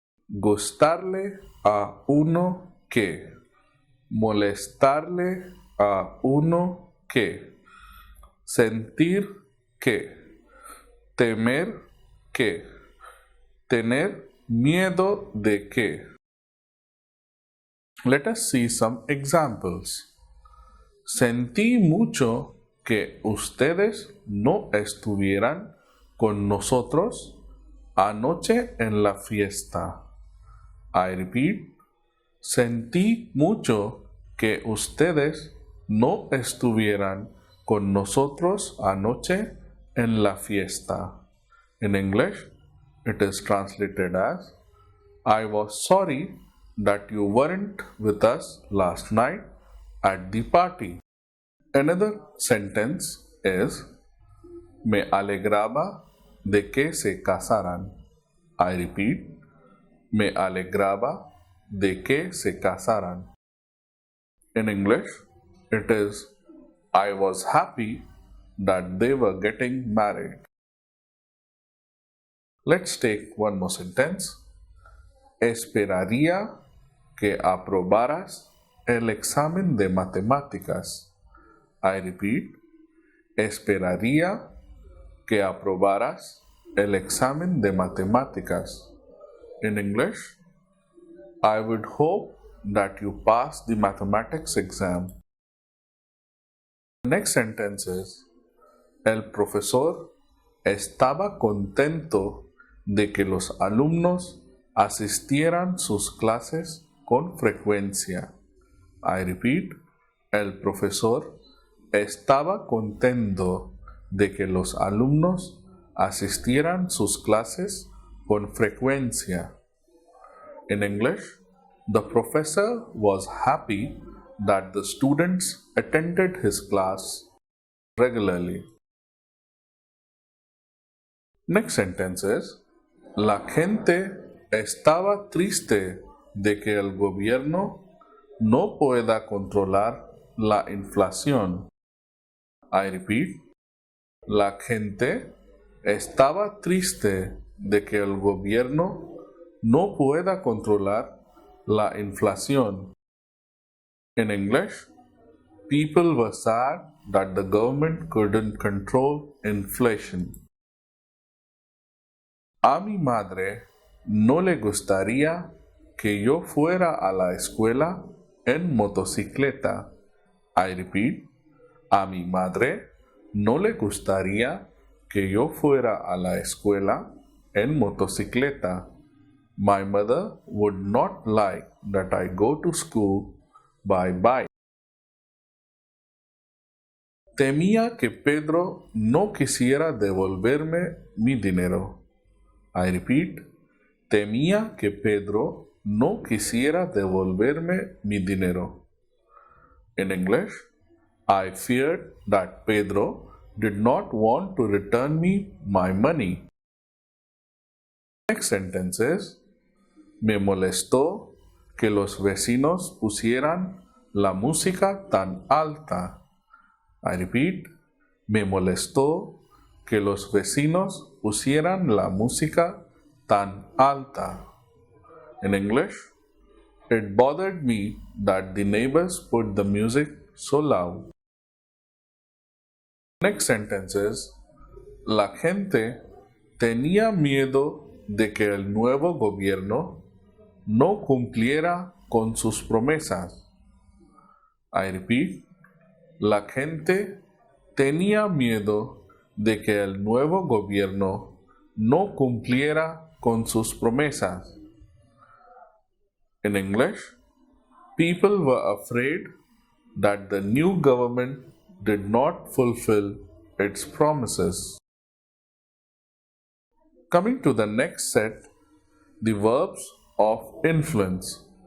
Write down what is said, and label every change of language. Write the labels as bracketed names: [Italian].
[Spanish] gustarle a uno que, molestarle a uno que, sentir que, temer que, tener miedo de que. [English] Let us see some examples. [Spanish] Sentí mucho que ustedes no estuvieran con nosotros anoche en la fiesta. [English] I repeat, [Spanish] sentí mucho que ustedes no estuvieran con nosotros anoche en la fiesta. [English] In English, it is translated as I was sorry that you weren't with us last night at the party. Another sentence is [Spanish] Me alegraba de que se casaran. [English] I repeat, [Spanish] me alegraba de que se casaran. [English] In English, it is I was happy that they were getting married. Let's take one more sentence. [Spanish] Esperaría que aprobaras el examen de matemáticas. [English] I repeat, [Spanish] esperaría que aprobaras el examen de matemáticas. [English] In English, I would hope that you pass the mathematics exam. The next sentence is, [Spanish] el profesor estaba contento de que los alumnos asistieran sus clases con frecuencia. [English] I repeat, [Spanish] el profesor estaba contento de que los alumnos asistieran sus clases con frecuencia. [English] In English, the professor was happy that the students attended his class regularly. Next sentence is, [Spanish] la gente estaba triste de que el gobierno no pueda controlar la inflación. [English] I repeat, [Spanish] la gente estaba triste de que el gobierno no pueda controlar la inflación. [English] In English, people were sad that the government couldn't control inflation. [Spanish] A mi madre no le gustaría que yo fuera a la escuela en motocicleta. [English] I repeat, [Spanish] a mi madre no le gustaría que yo fuera a la escuela en motocicleta. [English] My mother would not like that I go to school by bike. [Spanish] Temía que Pedro no quisiera devolverme mi dinero. [English] I repeat, [Spanish] temía que Pedro no quisiera devolverme mi dinero. [English] In English, I feared that Pedro did not want to return me my money. Next sentence is, [Spanish] me molestó que los vecinos pusieran la música tan alta. [English] I repeat, [Spanish] me molestó que los vecinos pusieran la música tan alta. [English] In English, it bothered me that the neighbors put the music so loud. Next sentence is, [Spanish] la gente tenía miedo de que el nuevo gobierno no cumpliera con sus promesas. [English] I repeat, [Spanish] la gente tenía miedo de que el nuevo gobierno no cumpliera con sus promesas. [English] In English, people were afraid that the new government did not fulfill its promises. Coming to the next set, the verbs of influence.